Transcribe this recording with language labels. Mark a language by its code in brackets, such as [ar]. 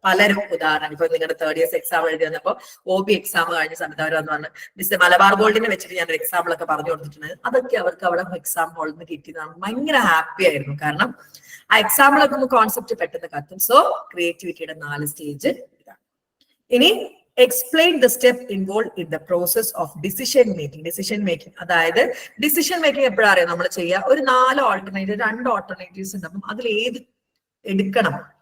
[ml] പലരും ഉദാഹരണം, ഇപ്പൊ നിങ്ങളുടെ 3rd ഇയേഴ്സ് എക്സാം എഴുതി വന്നപ്പോൾ OB എക്സാം കഴിഞ്ഞ സമയത്ത് അവർ വന്ന് പറഞ്ഞു, മിസ് മലബാർ ഗോൾഡിനെ വെച്ചിട്ട് ഞാൻ ഒരു എക്സാമ്പിളൊക്കെ പറഞ്ഞു കൊടുത്തിട്ടുണ്ട്. അതൊക്കെ അവർക്ക് അവിടെ എക്സാം ഹാളിൽ നിന്ന് കിട്ടിയതാണ്. ഭയങ്കര ഹാപ്പി ആയിരുന്നു. കാരണം ആ എക്സാമ്പിൾ ഒക്കെ കോൺസെപ്റ്റ് പെട്ടെന്ന് കത്തും. സോ ക്രിയേറ്റിവിറ്റിയുടെ 4 സ്റ്റേജ് ഇതാണ്. [en] ഇനി explain the step involved in the process of decision making. [ml] അതായത് ഡിസിഷൻ മേക്കിംഗ് എപ്പോഴാണ് അറിയാം നമ്മൾ ചെയ്യുക, ഒരു 2 ഓൾട്ടർനേറ്റീവ്സ് ഉണ്ട്, അപ്പം അതിൽ ഏത് എടുക്കണം.